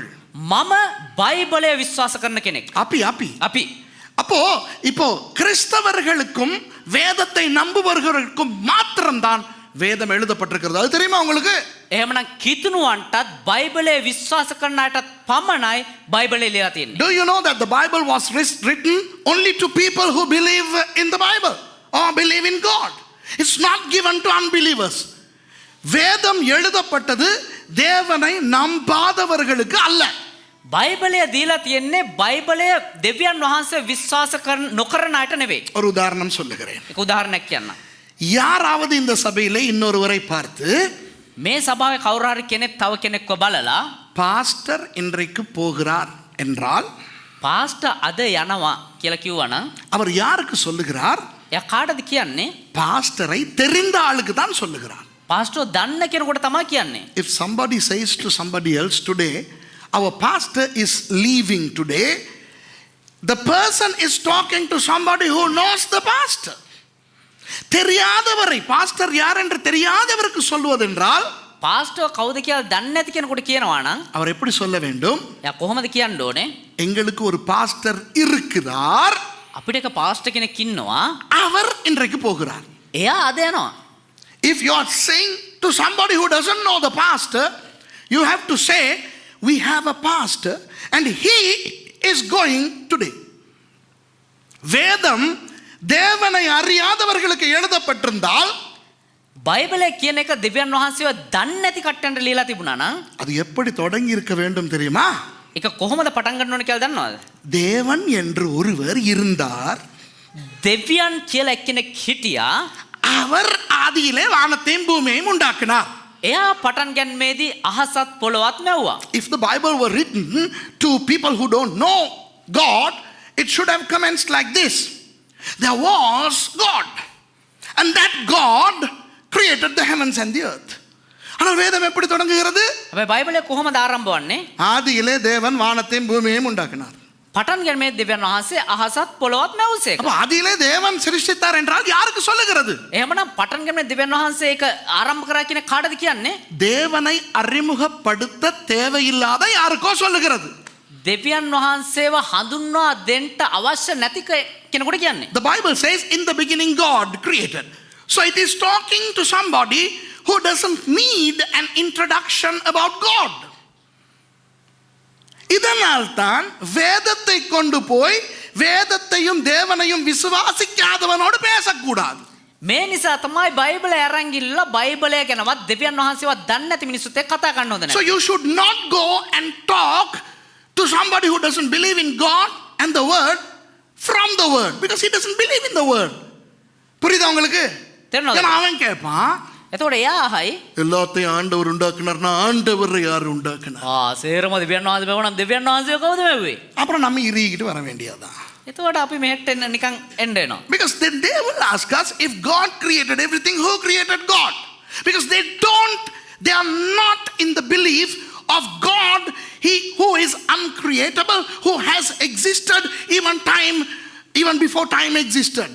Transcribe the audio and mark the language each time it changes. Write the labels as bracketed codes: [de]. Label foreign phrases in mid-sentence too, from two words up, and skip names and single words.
[si] මම බයිබලය විශ්වාස කරන කෙනෙක්. [ta] අපි அப்போ இப்போ கிறிஸ்தவர்களுக்கும் வேதத்தை நம்புபவர்களுக்கும் மாத்திரம்தான் வேதம் எழுதப்பட்டிருக்கிறது. அது தெரியுமா உங்களுக்கு? [si] එහෙමනම් කිතුණුවන්ටත් බයිබලය විශ්වාස කරන අයටත් පමණයි බයිබලය ලියලා තියෙන්නේ. [en] Do you know that the Bible was written only to people who believe in the Bible or believe in God? It's not given to unbelievers. [ta] வேதம் எழுதப்பட்டது தேவனை நம்பாதவர்களுக்கு அல்ல. [si] බයිබලය දීලා තියෙන්නේ බයිබලය දෙවියන් වහන්සේ විශ්වාස නොකරන අයට නෙවෙයි. [ta] ஒரு உதாரணம் சொல்லுகிறேன். [si] එක උදාහරණයක් කියන්නම්. [ta] யாராவது இந்த சபையிலே இன்னொருவரை பார்த்து [si] මේ සභාවේ කවුරු හරි කෙනෙක් තව කෙනෙක්ව බලලා [ta] பாஸ்டர் இன்றைக்கு போகிறார் என்றால், [si] පාස්ටර් අද යනවා කියලා කිව්වනම් [ta] அவர் யாருக்கு சொல்லுகிறார்? [si] එයා කාටද කියන්නේ? [ta] பாஸ்டரை தெரிந்த ஆளுக்கு தான் சொல்லுகிறார். [si] පාස්ටර් දන්න කෙනෙකුට තමයි කියන්නේ. [en] If somebody says to somebody else today, our pastor is leaving today, the person is talking to somebody who knows the pastor. [ta] தெரியாதவரை பாஸ்டர் யார் என்று தெரியாதவருக்கு சொல்வதென்றால், [si] පාස්ටර් කවුද කියලා දන්නේ නැති කෙනෙකුට කියනවා නම් [ta] அவர் எப்படி சொல்ல வேண்டும்? [si] එයා කොහොමද කියන්න ඕනේ? [ta] எங்களுக்கு ஒரு பாஸ்டர் இருக்கிறார், [si] අපිට එක පාස්ටර් කෙනෙක් ඉන්නවා, [ta] அவர் இன்றைக்கு போகிறார். [si] එයා අද යනවා. [en] If you are saying to somebody who doesn't know the pastor, you have to say, we have a pastor and he is going today. [ta] வேதம் தேவனை அறியாதவர்களுக்கு எழுதப்பட்டிருந்தால், [si] බයිබලය කියන එක දෙවියන් වහන්සේව දන්නේ නැති කට්ටන්ට ලියලා තිබුණා නම් [ta] அது எப்படி தொடங்கி இருக்க வேண்டும் தெரியுமா? [si] එක කොහොමද පටන් ගන්න ඕනේ කියලා දන්නවද? [ta] தேவன் என்று ஒருவர் இருந்தார். [si] දෙවියන් කියලා එක්කෙනෙක් හිටියා. [ta] அவர் ஆதியிலே வானத்தையும் பூமியையும் உண்டாக்கினார். [si] එයා පටන් ගැනීමේදී අහසත් පොළොවත් මැව්වා. [en] If the Bible were written to people who don't know God, it should have commenced like this. There was God. And that God created the heavens and the earth. [ta] ஆனால் வேதம் எப்படி தொடங்குகிறது? [si] හැබැයි බයිබලයේ කොහොමද ආරම්භ වන්නේ? [ta] ஆதியிலே தேவன் வானத்தையும் பூமியையும் உண்டாக்கினார். [si] පටන් ගැනීමේ දෙවියන් වහන්සේ අහසත් පොළොවත් මැවුසේක. [ta] அப்ப ஆதியிலே தேவன் சிருஷ்டித்தார் என்றால் யாருக்கு சொல்லுகிறது? [si] එහෙමනම් පටන් ගැනීමේ දෙවියන් වහන්සේ ඒක ආරම්භ කරා කියන කාටද කියන්නේ? [ta] தேவனை அறிமுகப்படுத்த தேவையில்லாத யாருக்கோ சொல்லுகிறது. [si] දෙවියන් වහන්සේව හඳුන්වා දෙන්න අවශ්‍ය නැති කෙනෙකුට කියන්නේ. [en] The Bible says in the beginning God created. So it is talking to somebody who doesn't need an introduction about God. [ta] இதனால் தான் வேதத்தை கொண்டு போய் வேதத்தையும் தேவனையும் விசுவாசிக்காதவனோடு பேசக்கூடாது. [si] මේ නිසා තමයි බයිබලය අරන් ගිල්ලා බයිබලය ගැනවත් දෙවියන් වහන්සේවත් දන්නේ නැති මිනිස්සුත් එක්ක කතා කරන්න හොඳ [en] So [si] නැහැ. [en] you should not go and talk to somebody who doesn't believe in God and the word from the word because he doesn't believe in the word. [ta] புரியுதா உங்களுக்கு? தெரியணும். ஏன்னா அவன் கேட்பான், [si] එතකොට එයා අහයි [ta] எல்லாத்தையும் ஆண்டவர் உண்டாக்குனார்னா ஆண்டவர் யார் உண்டாக்குனார்? [si] සේරම දෙවියන් වහන්සේ බැවුණා දෙවියන් වහන්සේ කවුද මැව්වේ? [ta] அப்புறம் நம்ம இறுகிட்டு வர வேண்டியதுதான். [si] එතකොට අපි මෙහෙට එන්න නිකන් එන්න එනවා. [en] Because then they will ask us if God created everything, who created God? Because they are not in the belief of God, he who is uncreatable, who has existed even before time existed.